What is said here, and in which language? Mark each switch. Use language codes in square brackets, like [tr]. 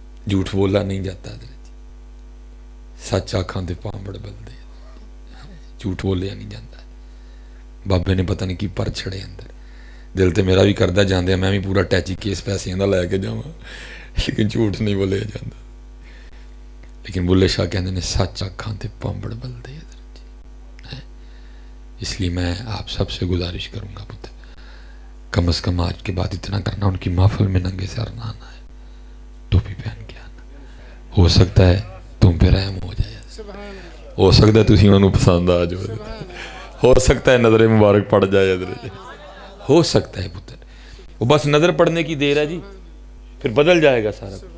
[ur] جھوٹ بولا نہیں جاتا حضرت, [pa] سچ آکھاں دے پامبڑ بلدے, [ur] جھوٹ بولیا نہیں جاتا. [pa] بابے نے پتہ نہیں کی پر چھڑے اندر, دل تے میرا بھی کردہ جاندے میں بھی پورا ٹیچی کیس پیسے اندر لے کے جاؤں, لیکن جھوٹ نہیں بولیا جاتا. لیکن بلے شاہ کہندے نے سچ آکھاں دے پامبڑ بلدے حضرت. [ur] اس لیے میں آپ سب سے گزارش کروں گا پتر, کم از کم آج کے بعد اتنا کرنا, ان کی محفل میں ننگے سر نہ آنا ہے, ٹوپی پہن کے آنا. ہو سکتا ہے تم پہ رحم ہو جائے, ہو سکتا ہے [pa] تسی انہوں پسند آ جاؤ, [ur] ہو سکتا ہے نظر مبارک پڑ جائے حضرت, ہو سکتا ہے پتر. وہ بس نظر پڑنے کی دیر ہے جی, پھر بدل جائے گا سارا.